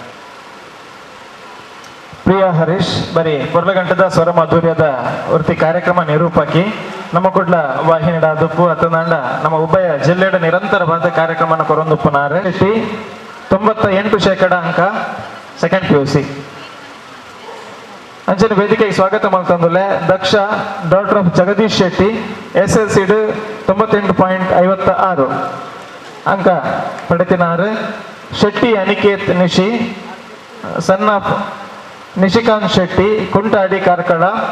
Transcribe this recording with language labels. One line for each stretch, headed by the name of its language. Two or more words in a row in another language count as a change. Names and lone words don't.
Tulu: ಪ್ರಿಯಾ ಹರೀಶ್ ಬರೀ ಪೊರ್ಲಗಂಟದ ಸ್ವರ ಮಾಧುರ್ಯದ ವೃತ್ತಿ ಕಾರ್ಯಕ್ರಮ ನಿರೂಪಕಿ ನಮ್ಮ ಕುಡ್ಲ ವಾಹಿನಿಡ ದುಪ್ಪು ಅತ್ತನಾಂಡ ನಮ್ಮ ಉಭಯ ಜಿಲ್ಲೆಡ ನಿರಂತರವಾದ ಕಾರ್ಯಕ್ರಮನ ಕೊರೊಂದುಪ್ಪುನಾರೆ 98% ಅಂಕ
English: second PUC
Tulu: ಅಂಚನೆ ವೇದಿಕೆಗೆ ಸ್ವಾಗತ ಮಾಡ್ತಂದುಲ್ಲೆ ದಕ್ಷ
English: doctor of
Tulu: ಜಗದೀಶ್ ಶೆಟ್ಟಿ SLC 98.56 ಅಂಕ ಪಡೆತಿನಾರು ಶೆಟ್ಟಿ ಅನಿಕೇತ್ ನಿಶಿ
English: son of
Tulu: ನಿಶಿಕಾಂತ್ ಶೆಟ್ಟಿ ಕುಂಟಾಡಿ ಕಾರ್ಕಳ